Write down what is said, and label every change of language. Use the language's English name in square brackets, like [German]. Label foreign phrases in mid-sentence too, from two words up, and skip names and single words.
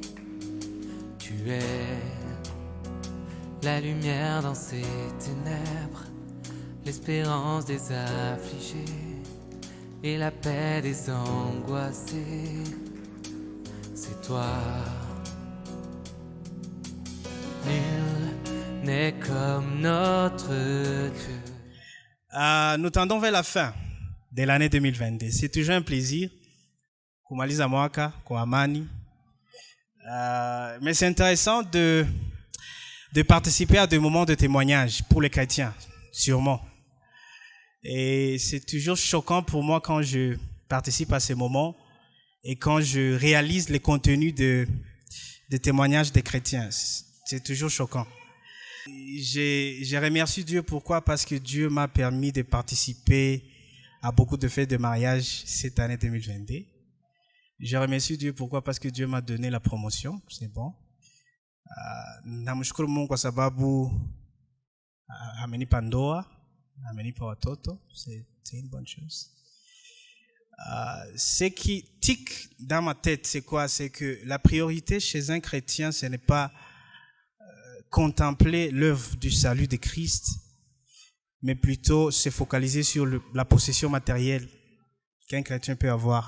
[French] Tu es la lumière dans ces ténèbres, l'espérance des affligés et la paix des angoissés. C'est toi. Nul n'est comme notre Dieu. Nous tendons vers la fin de l'année 2022. C'est toujours un plaisir. [Swahili] Kumaliza mwaka kwa amani. [French] Mais c'est intéressant de participer à des moments de témoignage pour les chrétiens, sûrement. Et c'est toujours choquant pour moi quand je participe à ces moments et quand je réalise les contenus de témoignages des chrétiens. C'est toujours choquant. Je remercie Dieu. Pourquoi? Parce que Dieu m'a permis de participer à beaucoup de fêtes de mariage cette année 2022. Je remercie Dieu. Pourquoi? Parce que Dieu m'a donné la promotion. C'est bon. [Swahili] Namshukuru Mungu kwa sababu amenipa ndoa, amenipa watoto. [French] C'est une bonne chose. Ce qui tique dans ma tête, c'est quoi? C'est que la priorité chez un chrétien, ce n'est pas contempler l'œuvre du salut de Christ, mais plutôt se focaliser sur la possession matérielle qu'un chrétien peut avoir.